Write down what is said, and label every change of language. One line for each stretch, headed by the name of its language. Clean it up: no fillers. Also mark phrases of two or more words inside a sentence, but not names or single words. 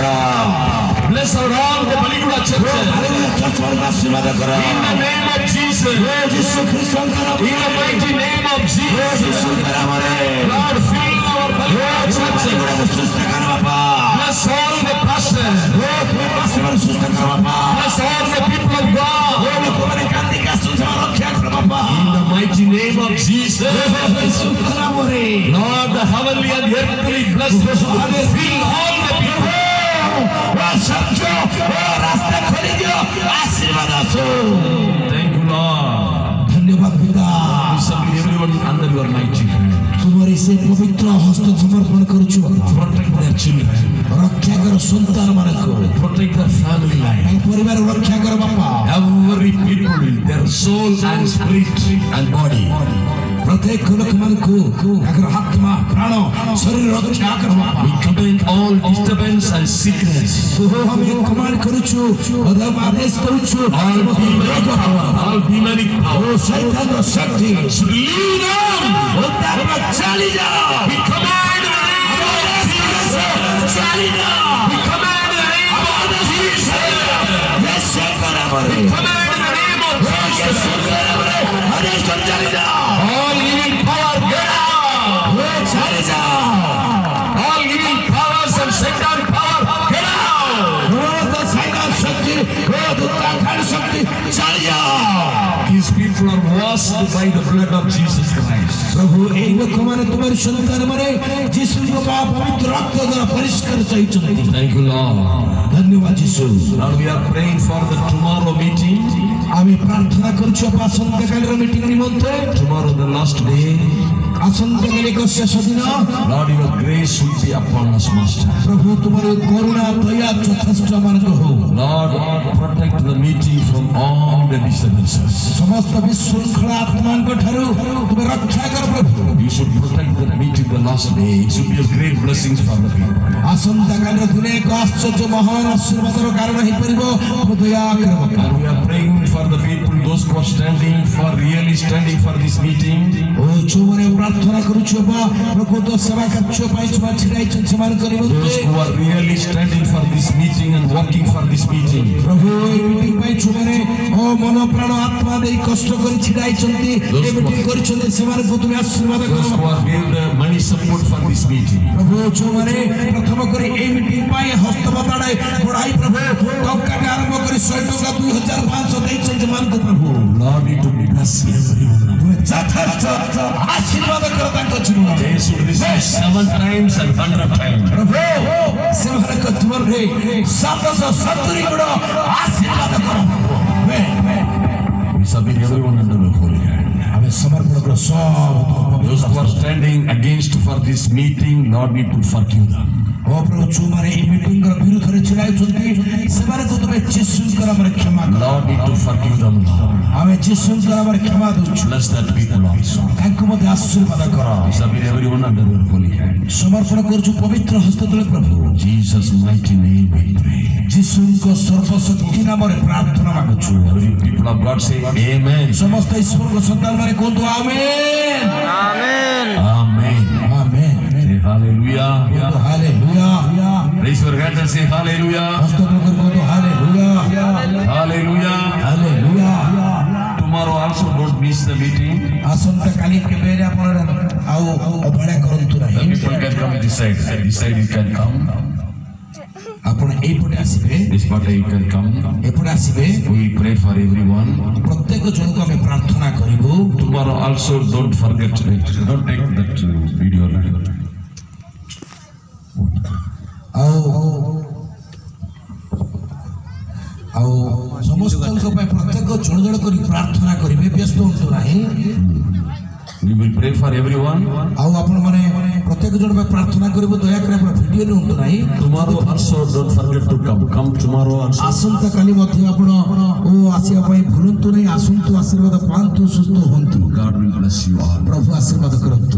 English: Bless our all the Baliguda church.
Odia: ଚର୍ଚ୍ଚ ଆଶୀର୍ବାଦ କର।
English: In the name of Jesus.
Odia: ଯୀଶୁ ଖ୍ରୀଷ୍ଟଙ୍କ
English: In the mighty name of Jesus.
Odia: ଯୀଶୁଙ୍କ ନାମରେ
English: Lord, fill our Baliguda church.
Odia: ସୁସ୍ଥ କର ବାପା।
English: Bless all the pastors.
Odia: ସୁସ୍ଥ କର ବାପା।
English: Bless all the people of God.
Odia: ଲୋକମାନେ କାନ୍ଦିକି ଆସୁଛନ୍ତି ରକ୍ଷା କର ବାପା।
English: In the mighty name of Jesus.
Odia: ଯୀଶୁଙ୍କ ନାମରେ
English: Lord, the heavenly and earthly blessings fill all the people.
Odia: ସତ୍ୟ ରାସ୍ତା ଖୋଲିଦିଅ ଆଶୀର୍ବାଦ ଆସୁ।
English: Thank you, Lord.
Odia: ଧନ୍ୟବାଦ ପିତା।
English: We submit everyone under your mighty hand.
Odia: ତୁମରି ସେ ପବିତ୍ର ହସ୍ତ ସମର୍ପଣ କରୁଛୁ
English: Protect their children.
Odia: ରକ୍ଷା କର ସନ୍ତାନ ମାନଙ୍କୁ
English: Protect their family life.
Odia: ତାଙ୍କ ପରିବାର ରକ୍ଷା କର ବାପା।
English: Every people, their soul and spirit and body.
Odia: ପ୍ରତ୍ୟେକ ଲୋକମାନଙ୍କୁ ତାଙ୍କର ଆତ୍ମା ପ୍ରାଣ ଶରୀର ରକ୍ଷା କର ବାପା।
English: We command all disturbance and sickness.
Odia: ଆମେ କମାଣ୍ଡ କରୁଛୁ ଆଦେଶ କରୁଛୁ
English: All demonic power.
Odia: ଶୈତାନର ଶକ୍ତି
English: Should leave them.
Odia: ଚାଲି ଯାଅ।
English: We command in the name of Jesus.
Odia: ଚାଲି ଯାଅ।
English: We command in the name of Jesus.
Odia: ୟେଶୁଙ୍କ ନାମରେ
English: We command in the name of Jesus.
Odia: ୟେଶୁଙ୍କ ନାମରେ ଆଦେଶ କର ଚାଲି ଯାଅ।
English: All evil power, get out.
Odia: ଚାଲି ଯାଅ।
English: All evil powers and Satan power, get out.
Odia: ଶୈତାନ ଶକ୍ତି ଦୁର୍ଗାକାଳ ଶକ୍ତି ଚାଲି ଯାଅ।
English: These people are washed by the blood of Jesus Christ.
Odia: ପ୍ରଭୁ ଏହି ଲୋକମାନେ ତୁମର ସନ୍ତାନମାନେ ଯୀଶୁଙ୍କ ପବିତ୍ର ରକ୍ତ ଦ୍ୱାରା ପରିଷ୍କାର ହୋଇଛନ୍ତି।
English: Thank you, Lord.
Odia: ଧନ୍ୟବାଦ ଯୀଶୁ।
English: Now we are praying for the tomorrow meeting.
Odia: ଆମେ ପ୍ରାର୍ଥନା କରୁଛୁ ଆସନ୍ତାକାଲିର ମିଟିଂ ନିମନ୍ତେ।
English: Tomorrow, the last day.
Odia: ଆସନ୍ତାକାଲି ଏକ ଶେଷ ଦିନ।
English: Lord, your grace will be upon us, Master.
Odia: ପ୍ରଭୁ ତୁମର କରୁଣା ଦୟା ଯଥେଷ୍ଟ ମାନଙ୍କୁ ହଉ।
English: Lord, protect the meeting from all the disturbances.
Odia: ସମସ୍ତ ବିଶୃଙ୍ଖଳା ଆତ୍ମାଙ୍କ ଠାରୁ ତୁମେ ରକ୍ଷା କର ପ୍ରଭୁ।
English: You should protect the meeting the last day. It should be a great blessings for the people.
Odia: ଆସନ୍ତାକାଲିର ଦିନେ ଏକ ଆଶ୍ଚର୍ଯ୍ୟ ମହାନ ଆଶୀର୍ବାଦର କାରଣ ହେଇପାରିବ। ଦୟା କର।
English: And we are praying for the people, those who are standing for really standing for this meeting.
Odia: ଓ ଯୋଉମାନେ ପ୍ରାର୍ଥନା କରୁଛୁ ପ୍ରକୃତ ସେବା କାର୍ଯ୍ୟ ପାଇଁ ଛିଡ଼ା ହେଇଛନ୍ତି ସେମାନଙ୍କ ନିମନ୍ତେ।
English: Those who are really standing for this meeting and working for this meeting.
Odia: ପ୍ରଭୁ ଏହି ମିଟିଂ ପାଇଁ ଯୋଉମାନେ ମନ ପ୍ରାଣ ଆତ୍ମା ଦେଇ କଷ୍ଟ କରି ଛିଡ଼ା ହେଇଛନ୍ତି ଏ ମିଟିଂ କରିଛନ୍ତି ସେମାନଙ୍କୁ ତୁମେ ଆଶୀର୍ବାଦ କର।
English: Those who are giving the money support for this meeting.
Odia: ପ୍ରଭୁ ଯୋଉମାନେ ପ୍ରଥମ କରି ଏହି ମିଟିଂ ପାଇଁ ହସ୍ତବତାଡ଼େ ବଢ଼ାଇ ପ୍ରଭୁ ଟଙ୍କାଟେ ଆରମ୍ଭ କରି 100 ଟଙ୍କା 2500 ଦେଇଛନ୍ତି ସେମାନଙ୍କୁ ପ୍ରଭୁ
English: Lord, you to bless everyone.
Odia: ଯଥେଷ୍ଟ ଆଶୀର୍ବାଦ କର ତାଙ୍କ ଜୀବନ।
English: They should receive 7 times and 100 times.
Odia: ପ୍ରଭୁ ସେମାନଙ୍କ ଜୀବନରେ 770 ଗୁଣ ଆଶୀର୍ବାଦ କର।
English: We submit everyone under the holy hand.
Odia: ଆମେ ସମର୍ପଣ କର ସବୁ।
English: Those who are standing against for this meeting, Lord, we to forgive them.
Odia: ଓ ପ୍ରଭୁ ଯୋଉମାନେ ଏହି ମିଟିଂର ବିରୁଦ୍ଧରେ ଛିଡ଼ା ହେଇଛନ୍ତି ସେମାନଙ୍କୁ ତୁମେ ଯୀଶୁଙ୍କ ନାମରେ କ୍ଷମା କର।
English: Lord, we to forgive them, Lord.
Odia: ଆମେ ଯୀଶୁଙ୍କ ନାମରେ କ୍ଷମା ଦଉଛୁ।
English: Bless that people also.
Odia: ତାଙ୍କୁ ମଧ୍ୟ ଆଶୀର୍ବାଦ କର।
English: We submit everyone under your holy hand.
Odia: ସମର୍ପଣ କରୁଛୁ ପବିତ୍ର ହସ୍ତ ତଳେ ପ୍ରଭୁ।
English: Jesus' mighty name we pray.
Odia: ଯୀଶୁଙ୍କ ସର୍ବଶକ୍ତି ନାମରେ ପ୍ରାର୍ଥନା ମାଗୁଛୁ।
English: Every people of God say Amen.
Odia: ସମସ୍ତ ଈଶ୍ୱରଙ୍କ ସନ୍ତାନମାନେ କୁହନ୍ତୁ ଆମେନ୍।
English: Amen.
Odia: ଆମେନ୍।
English: Say hallelujah.
Odia: ହାଲେଲୁୟା।
English: Raise your hand and say hallelujah.
Odia: ହସ୍ତ ଉପରେ କୁହନ୍ତୁ ହାଲେଲୁୟା।
English: Hallelujah.
Odia: ହାଲେଲୁୟା।
English: Tomorrow also don't miss the meeting.
Odia: ଆସନ୍ତାକାଲି କେବେ ହେଲେ ଆପଣ ଆଉ ଅବହେଳା କରନ୍ତୁ
English: The
Odia: ନାହିଁ।
English: people can come this side. This side you can come.
Odia: ଆପଣ ଏଇପଟେ ଆସିବେ,
English: This part you can come.
Odia: ଏପଟେ ଆସିବେ।
English: We will pray for everyone.
Odia: ପ୍ରତ୍ୟେକ ଜଣକୁ ଆମେ ପ୍ରାର୍ଥନା କରିବୁ।
English: Tomorrow also don't forget it. Don't take that video.
Odia: ଆଉ ଆଉ ସମସ୍ତଙ୍କ ପାଇଁ ପ୍ରତ୍ୟେକ ଜଣ ଜଣ କରି ପ୍ରାର୍ଥନା କରିବେ, ବ୍ୟସ୍ତ ହୁଅନ୍ତୁ ନାହିଁ।
English: We will pray for everyone.
Odia: ଆଉ ଆପଣ ମାନେ ପ୍ରତ୍ୟେକ ଜଣ ପାଇଁ ପ୍ରାର୍ଥନା କରିବ ଦୟାକରି ଆପଣ ଭିଡ଼ିଓ ନିଅନ୍ତୁ ନାହିଁ
English: Tomorrow also don't forget to come. Come tomorrow also.
Odia: ଆସନ୍ତା କାଲି ମଧ୍ୟ ଆପଣ ଆସିବା ପାଇଁ ଭୁଲନ୍ତୁ ନାହିଁ ଆସନ୍ତୁ ଆଶୀର୍ବାଦ ପାଆନ୍ତୁ ସୁସ୍ଥ ହୁଅନ୍ତୁ
English: God will bless you all.
Odia: ପ୍ରଭୁ ଆଶୀର୍ବାଦ କରନ୍ତୁ